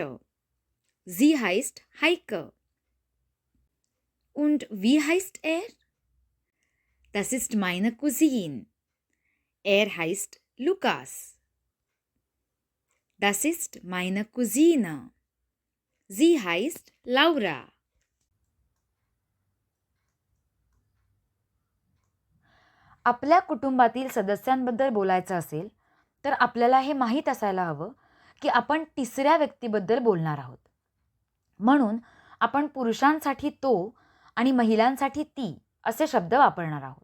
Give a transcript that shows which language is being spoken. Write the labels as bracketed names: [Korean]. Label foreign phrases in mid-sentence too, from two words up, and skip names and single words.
[German] Sie heißt Heike. Und wie heißt er? Das ist meine Cousine. Er heißt Lukas. Das ist meine Cousine. Sie heißt Laura. [Marathi] आपल्या कुटुंबातील सदस्यांबद्दल बोलायचं असेल तर आपल्याला हे माहीत असायला हवं की आपण तिसऱ्या व्यक्तीबद्दल बोलणार आहोत. म्हणून आपण पुरुषांसाठी तो आणि महिलांसाठी ती असे शब्द वापरणार आहोत.